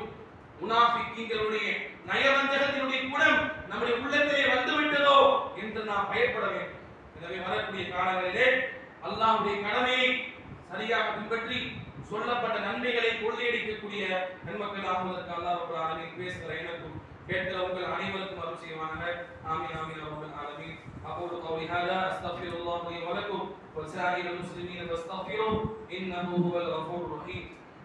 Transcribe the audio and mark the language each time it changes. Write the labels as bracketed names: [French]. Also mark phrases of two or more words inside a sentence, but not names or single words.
[Tamil] முனாஃபிக்கீன்களுடைய நயவஞ்சகத்தினுடைய குணம் நம்முடைய உள்ளத்திலே வந்துவிட்டதோ என்று நாம் பயப்பட வேண்டும். எனவே வரக்கூடிய காலங்களிலே அல்லாஹ்வுடைய கடமையை சரியாக பின்பற்றி சொல்லப்பட்ட நன்மைகளை கொள்ளையடிக்கக்கூடிய நன்மக்கள் ஆகுவதற்கு [Arabic] الله رب العالمين [Tamil] பேசுகிற எனக்கும் கேட்கிற உங்கள் அனைவருக்கும் அருள் செய்வானாக. [Arabic] آمين آمين رب العالمين. أقول قولي هذا أستغفر الله لي ولكم ولسائر المسلمين فاستغفروه إنه هو الغفور الرحيم.